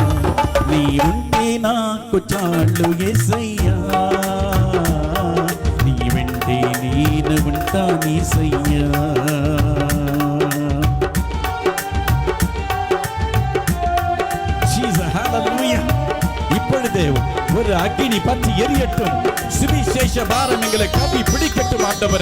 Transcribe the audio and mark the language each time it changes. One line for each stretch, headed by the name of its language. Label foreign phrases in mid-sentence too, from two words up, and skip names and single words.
Telugu: నీ ఉంటే నాకు చాలు యేసయ్యా, నీ వెంటే నేను ఉంటా యేసయ్యా. జీసస్ హalleluya.
Tamil: இப்பொழுது ஒரு அக்கினி பற்றி எரியட்டும். சுவிசேஷ பாரம் எங்களை கவி பிடிக்கட்டும் ஆண்டவரே.